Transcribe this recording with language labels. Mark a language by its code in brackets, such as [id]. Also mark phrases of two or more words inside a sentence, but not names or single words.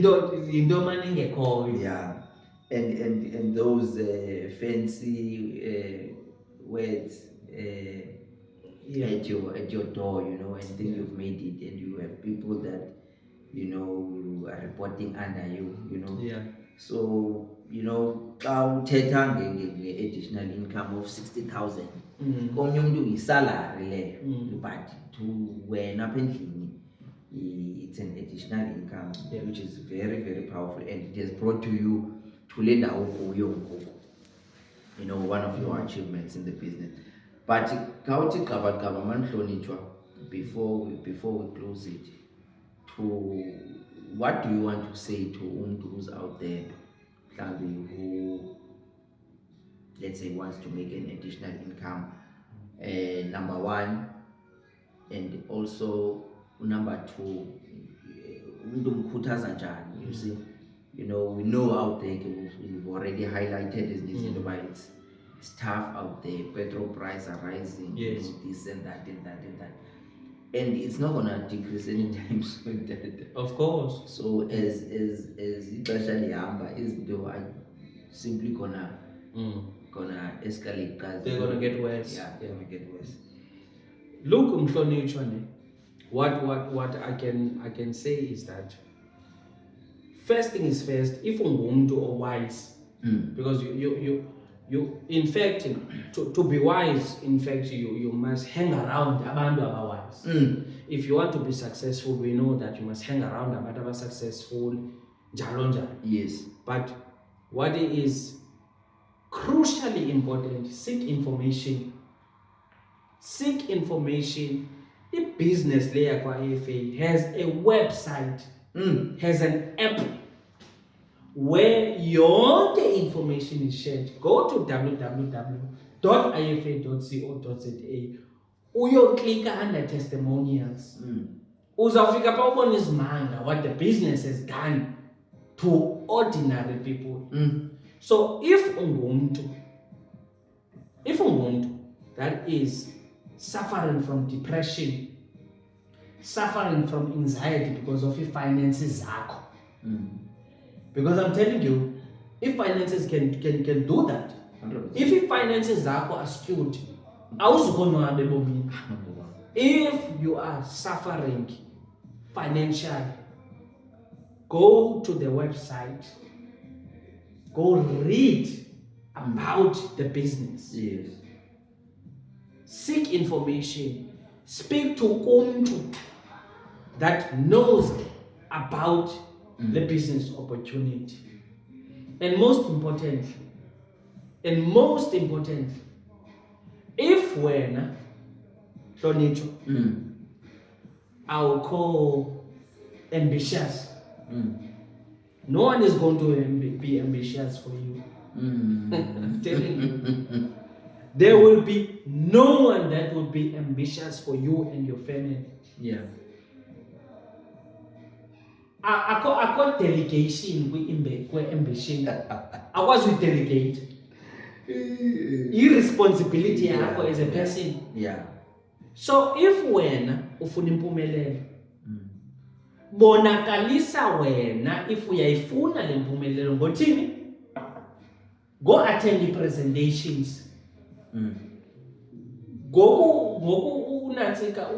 [en] yeah, and those fancy words at your door, and think you've made it, and you have people that are reporting under you, Yeah. So [xh] uthetha nge-additional [en] income of 60,000 [xh] komnye umuntu yisalary leyo, [en] but to [xh] wena apha endlini [en] it's an additional income, which is very, very powerful, and it has brought to you to [xh] le ndawo kuyo ngoku, [en] one of your achievements in the business. [xh] But khawuthi gqabagqaba Mhlonitshwa, [en] before we close it, what do you want to say to umntu who's out there who, let's say, wants to make an additional income, number 1, and also number 2, [xh] umntu umkhuthaza njani? [en] You see, we know out there, we've already highlighted this, it's tough out there, petrol prices are rising, yes, this and that and that and that, and it's not gonna decrease anytime soon. Of course. So as [xh] ixesha lihamba, [en] izinto are simply gonna escalate, guys. They're gonna get worse. Yeah, they're gonna get worse. Look, Mhlonitshwa, what I can say is that first thing is first, if ungumuntu or wise, because you in fact, to be wise, in fact, you must hang around [xh] abantu abawise. [en] If you want to be successful, we know that you must hang around [xh] abantu aba successful, njalo njalo. [en] Yes. But what is crucially important, seek information. Seek information. The business layer kwa AFA has a website, has an app where your information is shared. Go to www.ifa.co.za. Uyo click under testimonials. [xh] Uzafika pa ubona izimanga [en] what the business has done to ordinary people. So if ungumuntu that is suffering from depression, suffering from anxiety because of your finances zakho. Because I'm telling you, if finances can do that, 100%. if your finances zakho are skewed, [xh] awuzukonwabe ebomini. [en] If you are suffering financially, go to the website, go read about the business. Yes. Seek information. Speak to umuntu that knows about the business opportunity. And most importantly, if [xh] wena hlonitshwa awukho [en] ambitious, no one is going to be ambitious for you. I'm telling you. There will be no one that will be ambitious for you and your family. Yeah. [xh] Akho delegation kwi-ambition. Akwazi udelegate. Irresponsibility yakho [en] as a person. Yeah. [xh] So if wena ufuna impumelelo, bonakalisa wena if uyayifuna le mpumelelo ngothini? [en] Go attend the presentations. [xh] Ngoku unatsika